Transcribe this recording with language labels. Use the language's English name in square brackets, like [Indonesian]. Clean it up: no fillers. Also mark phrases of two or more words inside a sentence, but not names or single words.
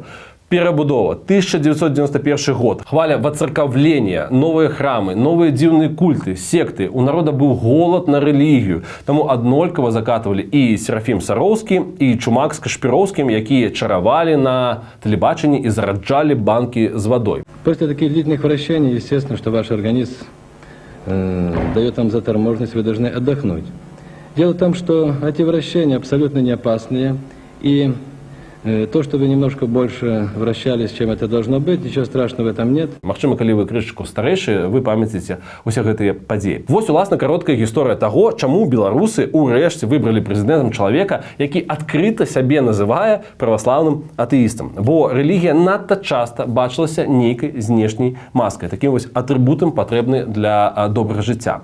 [Belarusian] Перабудова, 1991 год, хваля воцеркавлення, новыя храмы, новыя дзіўныя культы, секты. У народа быў голад на рэлігію, таму аднолькава закатывалі і Серафім Сароўскі, і Чумак з Кашпіроўскім, якія чаравалі на тэлебачанні і зараджалі банкі з водой. [Russian] После таких длительных вращений, естественно, что ваш организм дает вам заторможенность, вы должны отдохнуть. Дело в том, что эти вращения абсолютно не опасные, и то, что вы немножко больше вращались, чем это должно быть, ничего страшного в этом нет. [Belarusian] Магчыма, калі вы крышачку старэйшыя, вы памятаеце усе гэтыя падзеі. Вось, уласна, кароткая гісторыя таго, чаму беларусы ўрэшце выбралі прэзідэнтам чалавека, які адкрыта сябе называе праваслаўным атэістам. Бо рэлігія надта часта бачылася нейкай знешняй маскай, такім вось атрыбутам патрэбны для добрага жыцця.